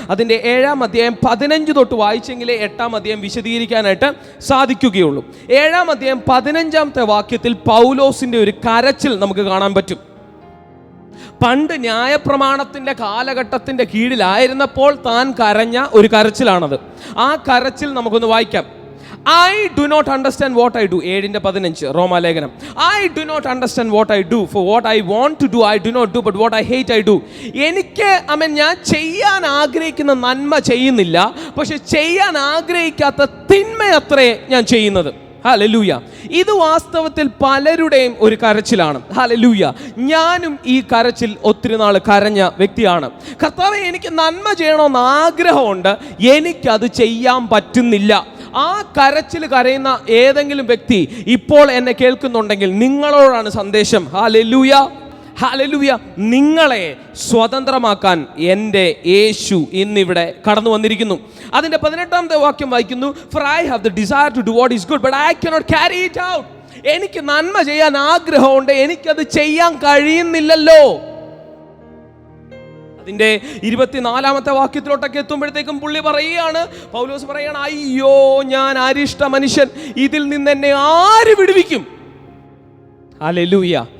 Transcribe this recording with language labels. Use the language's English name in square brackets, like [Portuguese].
[Malayalam] അതിൻ്റെ 7-ാം അധ്യായം 15 തൊട്ട് വായിച്ചെങ്കിലേ 8-ാം അധ്യായം വിശദീകരിക്കാനായിട്ട് സാധിക്കുകയുള്ളൂ. 7-ാം അധ്യായം 15-ാമത്തെ വാക്യത്തിൽ പൗലോസിൻ്റെ ഒരു കരച്ചിൽ നമുക്ക് കാണാൻ പറ്റും. പണ്ട് ന്യായപ്രമാണത്തിൻ്റെ കാലഘട്ടത്തിൻ്റെ കീഴിലായിരുന്നപ്പോൾ താൻ കരഞ്ഞ ഒരു കരച്ചിലാണത്. ആ കരച്ചിൽ നമുക്കൊന്ന് വായിക്കാം. [English] I do not understand what I do. 7:15 റോമാലേഖനം. I do not understand what I do, for what I want to do I do not do, but what I hate I do. [Malayalam] എനിക്ക് ഞാൻ ചെയ്യാൻ ആഗ്രഹിക്കുന്ന നന്മ ചെയ്യുന്നില്ല, പക്ഷെ ചെയ്യാൻ ആഗ്രഹിക്കാത്ത തിന്മയത്രേ ഞാൻ ചെയ്യുന്നത്. ഹല്ലേലൂയ. ഇത് വാസ്തവത്തിൽ പലരുടെയും ഒരു കരച്ചിലാണ്. ഹല്ലേലൂയ. ഞാനും ഈ കരച്ചിൽ ഒത്തിരി നാൾ കരഞ്ഞ വ്യക്തിയാണ്. കർത്താവേ, എനിക്ക് നന്മ ചെയ്യണമെന്ന് ആഗ്രഹമുണ്ട്, എനിക്കത് ചെയ്യാൻ പറ്റുന്നില്ല. ആ കരച്ചിൽ കരയുന്ന ഏതെങ്കിലും വ്യക്തി ഇപ്പോൾ എന്നെ കേൾക്കുന്നുണ്ടെങ്കിൽ നിങ്ങളോടാണ് സന്ദേശം. Hallelujah, hallelujah. നിങ്ങളെ സ്വതന്ത്രമാക്കാൻ എൻ്റെ യേശു ഇന്നിവിടെ കടന്നു വന്നിരിക്കുന്നു. അതിൻ്റെ 18-ാമത്തെ വാക്യം വായിക്കുന്നു, [English] For I have the desire to do what is good, but I cannot carry it out. [Malayalam] എനിക്ക് നന്മ ചെയ്യാൻ ആഗ്രഹമുണ്ട്, എനിക്കത് ചെയ്യാൻ കഴിയുന്നില്ലല്ലോ. അതിൻ്റെ 24-ാമത്തെ വാക്യത്തിലോട്ടൊക്കെ എത്തുമ്പോഴത്തേക്കും പുള്ളി പറയുകയാണ്, പൗലോസ് പറയുകയാണ്, അയ്യോ, ഞാൻ അരിഷ്ട മനുഷ്യൻ, ഇതിൽ നിന്ന് എന്നെ ആര് വിടുവിക്കും? ഹല്ലേലൂയ.